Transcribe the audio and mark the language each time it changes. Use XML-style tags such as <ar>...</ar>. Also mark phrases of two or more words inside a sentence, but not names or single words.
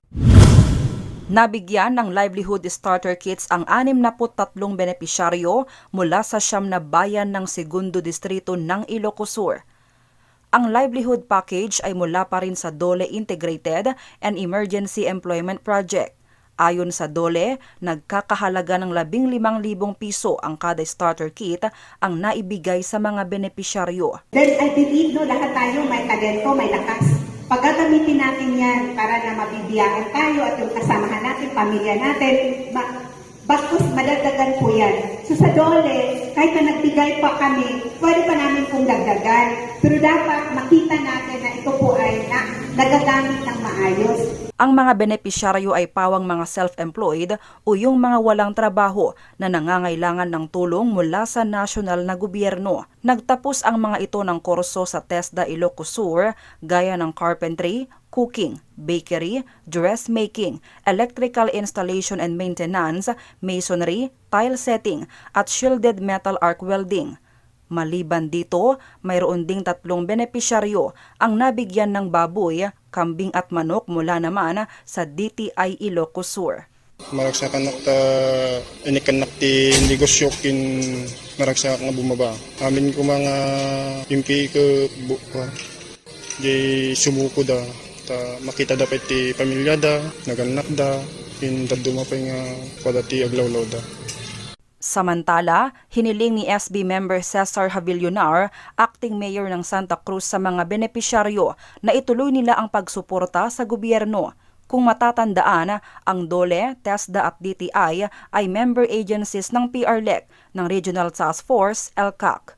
<tl>Nabigyan ng</tl> <en>livelihood starter kits</en> <tl>ang 63 benepisyaryo mula sa 9 na bayan ng segundo distrito ng Ilocos Sur. Ang</tl> <en>livelihood package</en> <tl>ay mula pa rin sa DOLE Integrated and Emergency Employment Project. Ayon sa DOLE, nagkakahalaga ng 15,000 piso ang kada starter kit ang naibigay sa mga benepisyaryo.</tl> <en>Then I believe</en> <tl>lahat tayo may talento, may lakas. Pagagamitin natin yan para na mabibiyaan tayo at yung kasamahan natin, pamilya natin, bastos madagdagan po yan. So sa DOLE, kahit na nagbigay pa kami, pwede pa namin pong dagdagan. Pero dapat makita natin na ito po ay nagagamit ng maayos. Ang mga benepisyaryo ay pawang mga self-employed o yung mga walang trabaho na nangangailangan ng tulong mula sa nasyonal na gobyerno. Nagtapos ang mga ito ng kurso sa TESDA Ilocos Sur gaya ng carpentry, cooking, bakery, dressmaking,</tl> <en>electrical installation and maintenance,</en> <tl>masonry,</tl> <en>tile setting</en> <tl>at</tl> <en>shielded metal arc welding.</en> <tl>Maliban dito, mayroon ding 3 benepisyaryo ang nabigyan ng baboy, kambing at manok mula naman sa DTI Ilocos Sur.</tl> <ilo>Maragsakan ta inikanak ti negosyo kin maragsak nga bumaba. Amin ko mga impi ko di sumuko da ta makita dapat ti pamilya da naganak da in daduma pa nga padati aglawlaw da.</ilo> <tl>Samantala, hiniling ni SB member Cesar Havillonar, acting mayor ng Santa Cruz sa mga benepisyaryo na ituloy nila ang pagsuporta sa gobyerno. Kung matatandaan, ang DOLE, TESDA at DTI ay member agencies ng PRLEC ng Regional Task Force, LCAC.</tl>